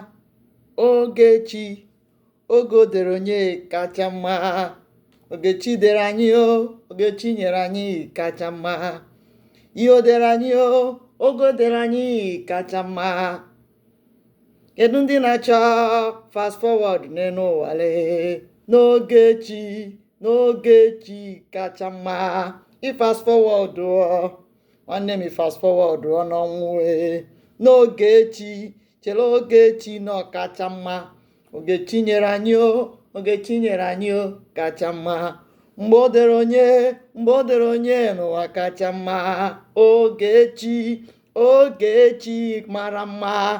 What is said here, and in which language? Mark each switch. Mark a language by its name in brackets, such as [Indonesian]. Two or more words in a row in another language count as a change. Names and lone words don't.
[Igbo] Ogechi, oge o dere onye kacha mma. Ogechi dere anyị Ogechi nyere anyị kacha mma. Ihe o dere anyị oge o dere anyị kacha mma. Kedu ndị na-achọ [English] fast forward [Igbo] n'elu ụwa n'Ogechi kacha mma. I [English] fast forward [Igbo] nwanne m [English] fast forward [Igbo] n'ọnwụ n'Ogechi, chere Ogechi na ọkacha mma. Ogechi nyere anyị kacha mma. Mgbe o dere onye n'ụwa kacha mma. Ogechi mara mma.